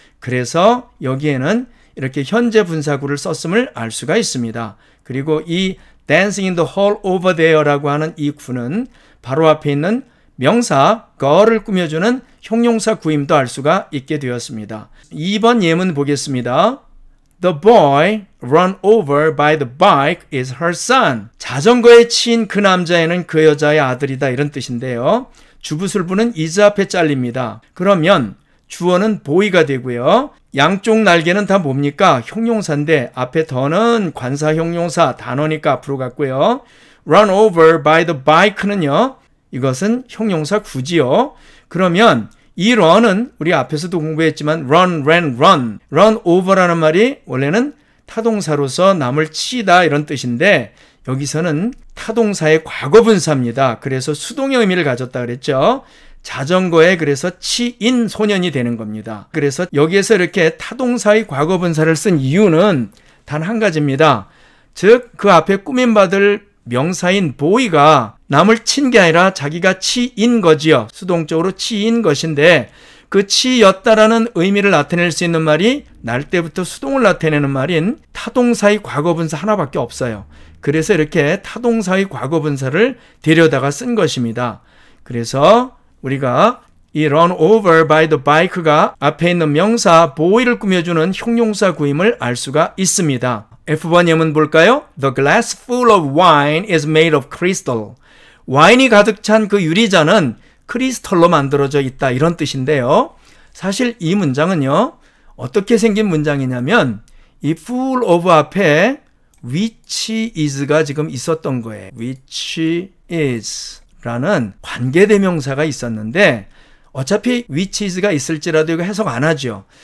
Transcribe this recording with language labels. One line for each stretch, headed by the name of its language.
Korean: 그래서 여기에는 이렇게 현재 분사구를 썼음을 알 수가 있습니다. 그리고 이
English: dancing in the hall over there
Korean: 라고 하는 이 구는 바로 앞에 있는 명사 girl을 꾸며주는 형용사 구임도 알 수가 있게 되었습니다. 2번 예문 보겠습니다.
English: The boy run over by the bike is her son.
Korean: 자전거에 치인 그 남자애는 그 여자의 아들이다 이런 뜻인데요. 주부술부는 is 앞에 잘립니다. 그러면 주어는 boy가 되고요. 양쪽 날개는 다 뭡니까? 형용사인데 앞에 더는 관사 형용사 단어니까 앞으로 갔고요.
English: run over by the bike
Korean: 는요. 이것은 형용사 구지요. 그러면 이 run은 우리 앞에서도 공부했지만
English: run, ran, run. run over
Korean: 라는 말이 원래는 타동사로서 남을 치다 이런 뜻인데 여기서는 타동사의 과거분사입니다. 그래서 수동의 의미를 가졌다 그랬죠. 자전거에 그래서 치인 소년이 되는 겁니다. 그래서 여기에서 이렇게 타동사의 과거분사를 쓴 이유는 단 한 가지입니다. 즉 그 앞에 꾸민받을 명사인 boy가 남을 친 게 아니라 자기가 치인 거지요. 수동적으로 치인 것인데 그 치였다라는 의미를 나타낼 수 있는 말이 날 때부터 수동을 나타내는 말인 타동사의 과거분사 하나밖에 없어요. 그래서 이렇게 타동사의 과거분사를 데려다가 쓴 것입니다. 그래서 우리가 이
English: run over by the bike
Korean: 가 앞에 있는 명사 boy를 꾸며주는 형용사 구임을 알 수가 있습니다. F번 예문 볼까요? The glass full of wine is made of crystal. 와인이 가득 찬 그 유리잔은 크리스털로 만들어져 있다 이런 뜻인데요. 사실 이 문장은요. 어떻게 생긴 문장이냐면 이
English: full of
Korean: 앞에
English: which is
Korean: 가 지금 있었던 거예요.
English: which is
Korean: 라는 관계대명사가 있었는데 어차피 which is가 있을지라도 이거 해석 안 하죠.